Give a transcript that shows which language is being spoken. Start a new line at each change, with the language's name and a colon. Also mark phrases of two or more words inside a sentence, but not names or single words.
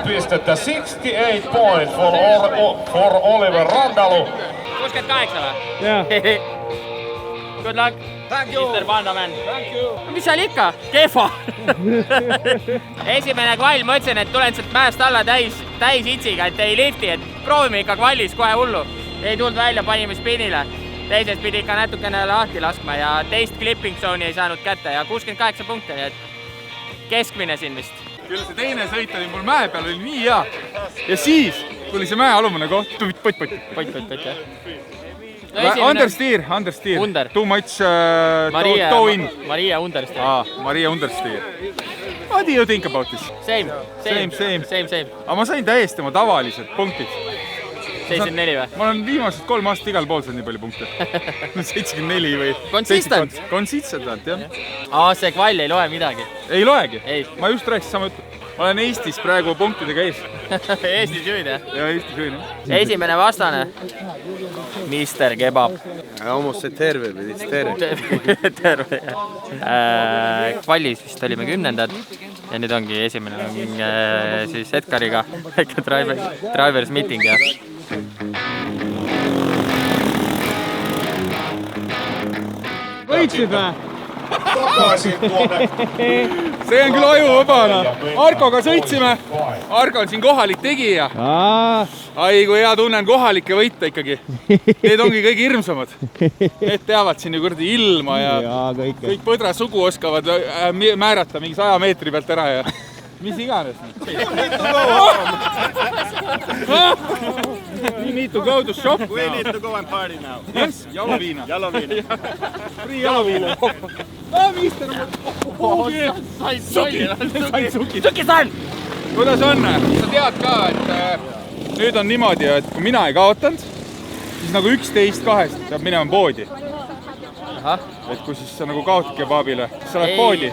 English: pistettä, 68 points for Oliver Randalu.
Estonian: 68 või? Jah.
English: Good luck. Thank you. Mr. Vandaman. Thank you.
Estonian: Mis seal ikka? Kehva. Esimene kvall, ma ütlesin, et tulen sealt mäest alla täis itsiga, et ei lifti, et proovime ikka kvallis kohe hullu. Ei tulnud välja, panime spinile. Teises pidi ikka natukene lahti laskma ja teist
English: clipping zone'i
Estonian: ei saanud kätte ja 68 punkte, nii et keskmine siin vist. Küll see teine sõit oli mul mäe peal, oli nii hea. Ja siis tuli see mäe alumine koht. Pott, jah.
English: Understeer. Under. Too much toe in. Maria Understeer. Maria Understeer. What do you think about this? Same.
Estonian: Aga ma sain täiesti oma tavalised punktid. 74 või? Ma olen viimased 3 aastat igal pool saanud nii palju punkte. 74 või...
English: Consistent?
Estonian: Consistent, jah. See kvall ei loe midagi. Ei loegi? Ei. Ma just rääkisin sama juttu. Ma olen Eestis praegu punktidega ees. Eestis juhid, jah? Ja Eestis juhid, jah. Esimene vastane.
English: Mister Kebab. Almost said terve, but it's terve.
Estonian: Terve, jah. Kvallis vist olime 10. Ja nüüd ongi esimene siis Edgariga.
English: Drivers meeting,
Estonian: jah. Võitsid või? See on küll ajuvabana. Arkoga sõitsime. Arko on siin kohalik tegija. Ai, kui hea tunnen kohalikke võita ikkagi. Need ongi kõige hirmsamad. Need teavad siin ju kurdi ilma ja kõik põdra sugu oskavad määrata mingi 100 meetri pealt ära ja mis iganes.
English: We need to go to shop. We need to go and party now. Yes, jaloviina. Jaloviina. Free jaloviina. Mister!
Estonian: Sain suki. Sukistan! Kuidas on? Sa tead ka, et nüüd on niimoodi, et kui mina ei kaotanud, siis nagu 11-2 saab minema poodi. Et kui siis sa nagu kaotad kebabile, siis sa lähed poodi.